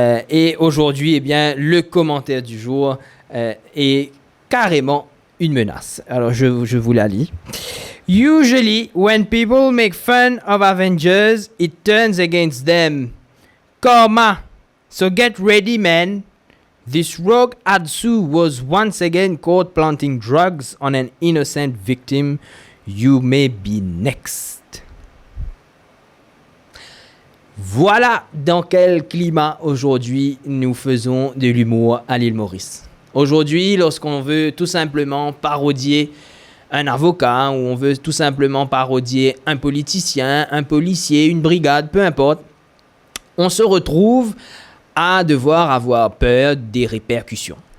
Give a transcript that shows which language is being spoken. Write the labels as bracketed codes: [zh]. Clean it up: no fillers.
[fr] et aujourd'hui, eh bien, le commentaire du jour est carrément une menace. Alors, je vous la lis. [en] Usually, when people make fun of Avengers, it turns against them. Karma. So get ready, man. This rogue Adsu was once again caught planting drugs on an innocent victim. You may be next. [fr] Voilà dans quel climat aujourd'hui nous faisons de l'humour à l'île Maurice. Aujourd'hui, lorsqu'on veut tout simplement parodier un avocat, ou on veut tout simplement parodier un politicien, un policier, une brigade, peu importe, on se retrouve à devoir avoir peur des répercussions.